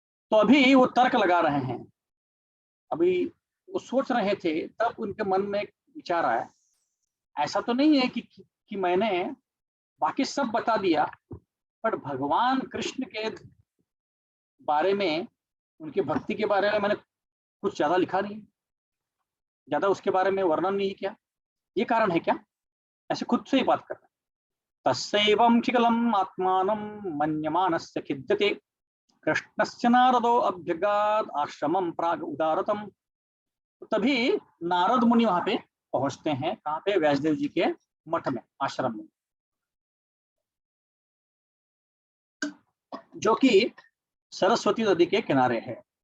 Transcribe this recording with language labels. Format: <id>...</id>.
<hi>तो अभी वो तर्क लगा रहे हैं, अभी वो सोच रहे थे, तब उनके मन में एक विचार आया, ऐसा तो नहीं है कि मैंने बाकी सब बता दिया, पर भगवान कृष्ण के बारे में, उनकी भक्ति के बारे में मैंने कुछ ज्यादा लिखा नहीं, ज्यादा उसके बारे में वर्णन नहीं किया, ये कारण है क्या, ऐसे खुद से ही बात कर रहे हैं।</hi> <sa>तस्यैवं शिखलम् आत्मानं मन्यमानस्य खिद्यते कृष्णस्य नारदो अभ्यगाद आश्रमं प्राग उदारतम।</sa> <hi>तो तभी नारद मुनि वहां पे पहुंचते हैं, कहाँ पे, व्यासदेव जी के मठ में, आश्रम में, जो कि सरस्वती नदी के किनारे है।</hi>